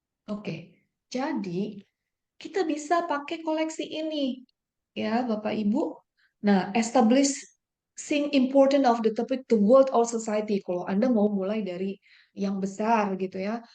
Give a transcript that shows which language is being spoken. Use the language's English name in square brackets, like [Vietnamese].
[Indonesian] Oke, jadi kita bisa pakai koleksi ini, ya Bapak Ibu. [English] Nah, establishing important of the topic to world or society. [Indonesian] Kalau Anda mau mulai dari yang besar gitu ya.